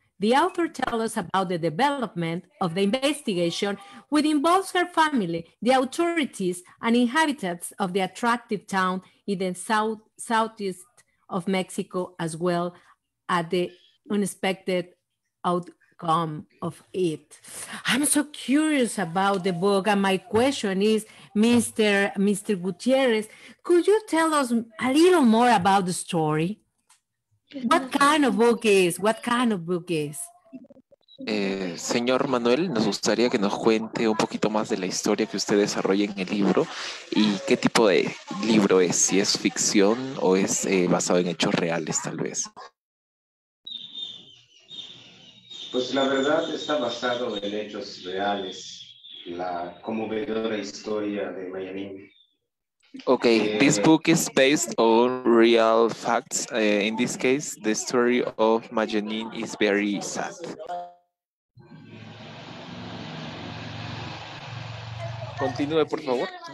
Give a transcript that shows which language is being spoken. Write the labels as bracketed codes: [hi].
[en] The author tells us about the development of the investigation, which involves her family, the authorities, and inhabitants of the attractive town in the southeast of Mexico, as well as the unexpected outcome of it. I'm so curious about the book, and my question is, Mr. Gutierrez, could you tell us a little more about the story? What kind of book is? What kind of book is? [es] Señor Manuel, nos gustaría que nos cuente un poquito más de la historia que usted desarrolla en el libro y qué tipo de libro es, si es ficción o es basado en hechos reales, tal vez. Pues la verdad está basado en hechos reales, la conmovedora historia de Mayanín. [en] Okay, this book is based on real facts. In this case, the story of Mayanín is very sad. [es] Continúe, por favor.